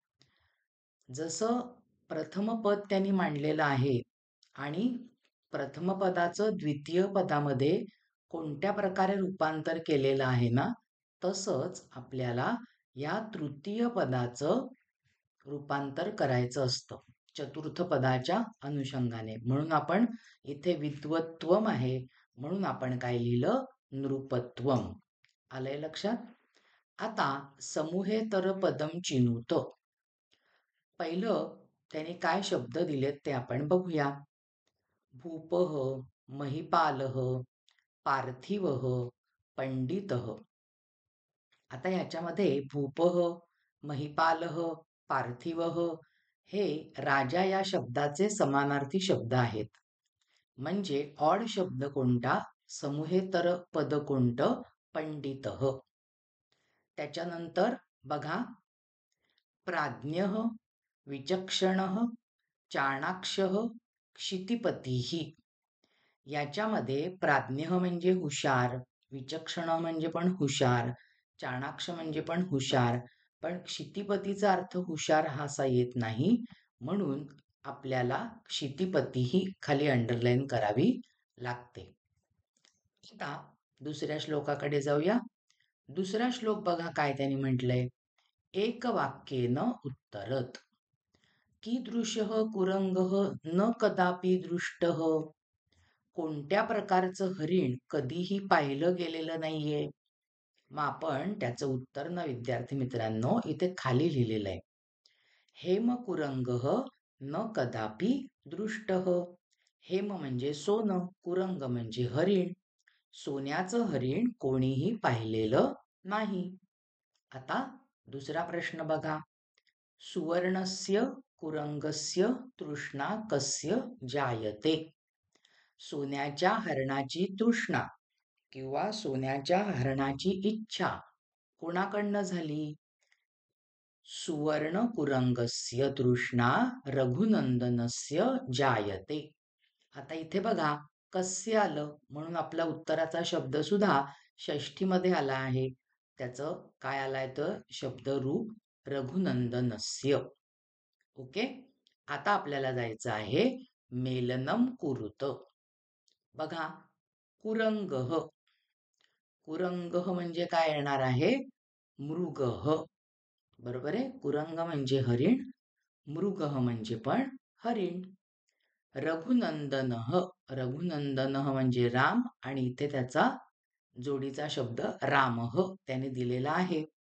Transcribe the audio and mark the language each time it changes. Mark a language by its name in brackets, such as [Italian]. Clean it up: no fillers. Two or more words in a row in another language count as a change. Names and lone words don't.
[Marathi] जसं प्रथम पद त्यांनी मांडलेलं आहे आणि प्रथम पदाचं द्वितीय पदामध्ये कोणत्या प्रकारे रूपांतर केलेलं आहे ना, तसंच आपल्याला या तृतीय पदाचं रूपांतर करायचं असतं चतुर्थ पदाच्या अनुषंगाने. म्हणून आपण इथे विद्वत्वम आहे म्हणून आपण काय लिहिलं? नृपत्वम. आलंय लक्षात? आता [Sanskrit] समूहेतर पदम चिनुत. [Marathi] पहिलं त्याने काय शब्द दिलेत ते आपण बघूया. [Sanskrit] भूपः, महिपालः, पार्थिवः, पंडितः. [Marathi] आता ह्याच्यामध्ये भूपः, महिपालः, पार्थिवः हे राजा या शब्दाचे समानार्थी शब्द आहेत. म्हणजे ऑड शब्द कोणता? समूहेतर पद कोणतं? पंडितः. त्याच्यानंतर बघा, [Sanskrit] प्राज्ञः, विचक्षणः, चाणाक्षः, क्षितिपतीः. [Marathi] याच्यामध्ये प्राज्ञ म्हणजे हुशार, विचक्षण म्हणजे पण हुशार, चाणाक्ष म्हणजे पण हुशार, पण क्षितिपतीचा अर्थ हुशार हा असा येत नाही. म्हणून आपल्याला क्षितिपती ही खाली अंडरलाईन करावी लागते. आता दुसऱ्या श्लोकाकडे जाऊया. दुसरा श्लोक बघा काय त्यांनी म्हटलंय. [Sanskrit] एक वाक्येन उत्तरत. कीदृशः कुरंगः न कदापि दृष्टः. [Marathi] कोणत्या प्रकारचं हरिण कधीही पाहिलं गेलेलं नाहीये. मग आपण त्याचं उत्तर ना विद्यार्थी मित्रांनो इथे खाली लिहिलेलं आहे. [Sanskrit] हेम कुरंगः न कदापि दृष्टः. [Marathi] हेम म्हणजे सोनं, कुरंग म्हणजे हरिण. सोन्याचं हरिण कोणीही पाहिलेलं नाही. आता दुसरा प्रश्न बघा. [Sanskrit] सुवर्णस्य कुरंगस्य तृष्णा कस्य जायते. [Marathi] सोन्याच्या हरणाची तृष्णा किंवा सोन्याच्या हरणाची इच्छा कोणाकडनं झाली? [Sanskrit] सुवर्ण कुरंगस्य तृष्णा रघुनंदनस्य जायते. [Marathi] आता इथे बघा कस्य आलं म्हणून आपला उत्तराचा शब्द सुद्धा षष्ठीमध्ये आला आहे. त्याचं काय आलाय तर शब्दरूप रघुनंदनस्य. ओके. आता आपल्याला जायचं आहे [Sanskrit] मेलनम कुरुत. [Marathi] बघा, कुरंगः. कुरंगः म्हणजे काय येणार आहे? मृगः. बरोबर आहे. कुरंग म्हणजे हरिण, मृगः म्हणजे पण हरिण. रघुनंदनः, रघुनंदनः म्हणजे राम आणि इथे त्याचा जोडीचा शब्द रामः त्याने दिलेला आहे.